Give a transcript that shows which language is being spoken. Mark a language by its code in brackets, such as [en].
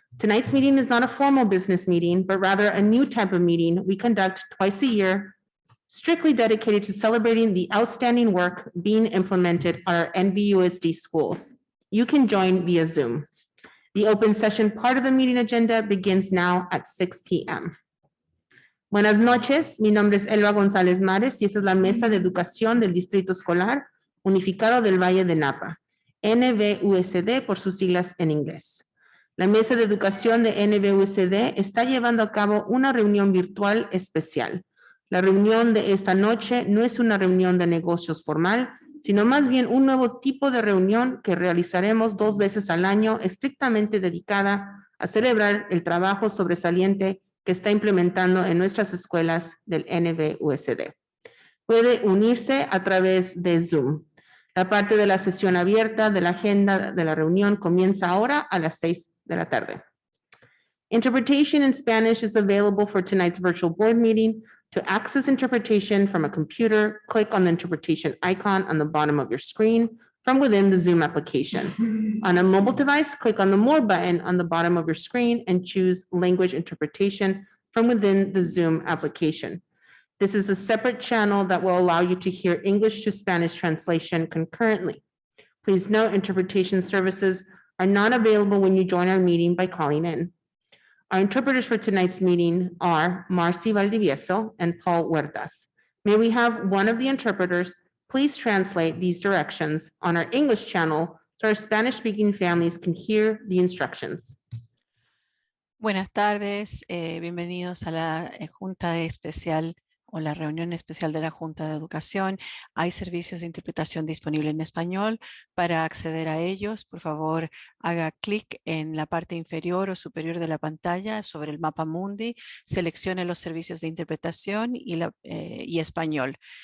[en] Tonight's meeting is not a formal business meeting, but rather a new type of meeting we conduct twice a year, strictly dedicated to celebrating the outstanding work being implemented at our NVUSD schools. You can join via Zoom. The open session part of the meeting agenda begins now at 6 p.m. [es] Buenas noches, mi nombre es Elba González Mares y esta es la Mesa de Educación del Distrito Escolar Unificado del Valle de Napa, NVUSD por sus siglas en inglés. La Mesa de Educación de NVUSD está llevando a cabo una reunión virtual especial. La reunión de esta noche no es una reunión de negocios formal, sino más bien un nuevo tipo de reunión que realizaremos 2 veces al año, estrictamente dedicada a celebrar el trabajo sobresaliente que está implementando en nuestras escuelas del NVUSD. Puede unirse a través de Zoom. La parte de la sesión abierta de la agenda de la reunión comienza ahora a las 6 de la tarde. [en] Interpretation in Spanish is available for tonight's virtual board meeting. To access interpretation from a computer, click on the interpretation icon on the bottom of your screen from within the Zoom application. On a mobile device, click on the More button on the bottom of your screen and choose Language Interpretation from within the Zoom application. This is a separate channel that will allow you to hear English to Spanish translation concurrently. Please note, interpretation services are not available when you join our meeting by calling in. Our interpreters for tonight's meeting are Marcy Valdivieso and Paul Huertas. May we have one of the interpreters please translate these directions on our English channel so our Spanish-speaking families can hear the instructions. [es] Buenas tardes, bienvenidos a la Junta Especial o la reunión especial de la Junta de Educación. Hay servicios de interpretación disponibles en español. Para acceder a ellos, por favor, haga clic en la parte inferior o superior de la pantalla sobre el mapa mundi, seleccione los servicios de interpretación y español.